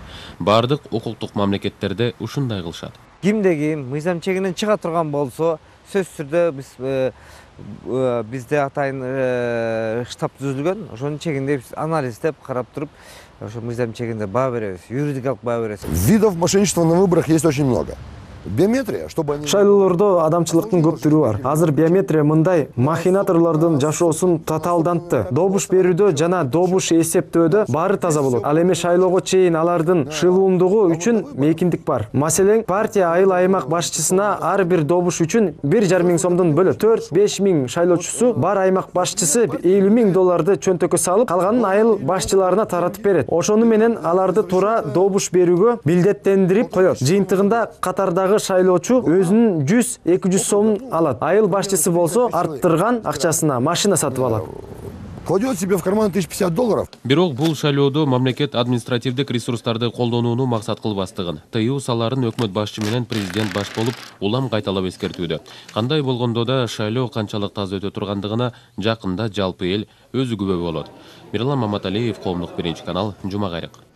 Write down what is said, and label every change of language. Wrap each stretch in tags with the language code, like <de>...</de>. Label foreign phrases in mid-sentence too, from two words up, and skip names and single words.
<ky>Бардык укуктук мамлекеттерде ушундай кылышат. Кимде ким мыйзам чегинен чыга турган болсо, сөзсүз түрдө бизде атайын штаб түзүлгөн. Ошонун чегинде анализдеп, карап туруп, ошо мыйзам чегинде баа беребиз, юридикалык баа беребиз.</ky> <ru>Видов мошенничества на выборах есть очень много. Биометрия, чтобы они...</ru> <ky>Шайлоолордо адамчылыктын көп түрү бар. Азыр биометрия мындай махинаторлордун жашоосун татаалдантты. Добуш берүүдө жана добуш эсептөөдө баары таза болот. Ал эми шайлоого чейин алардын шылуундугу үчүн мейкиндик бар. Маселен, партия айыл аймак башчысына ар бир добуш үчүн 1,5 миң сомдон бөлөт. 4-5 миң шайлоочусу бар аймак башчысы 50 миң долларды чөнтөккө салып, калганын айыл башчыларына таратып берет. Ошону менен аларды туура добуш берүүгө милдеттендирип коет. Жыйынтыгында катардагы шайлоочу өзүнүн 100-200 сомун алат. Айыл башчысы болсо арттырган акчасына машина сатып алат.</ky> <ru>Кладет себе в карман 1050 долларов.</ru> <ky>Бирок бул шайлоодо мамлекет административдик ресурстарды колдонууну максат кылбастыгын, тыюу саларын өкмөт башчы менен президент баш болуп улам кайталап эскертүүдө. Кандай болгондо да шайлоо канчалык таза өтө тургандыгына жакында жалпы эл өзү күбө болот. Мирлан Маматалиев, Коомдук биринчи канал, Жума Кайрык.</ky>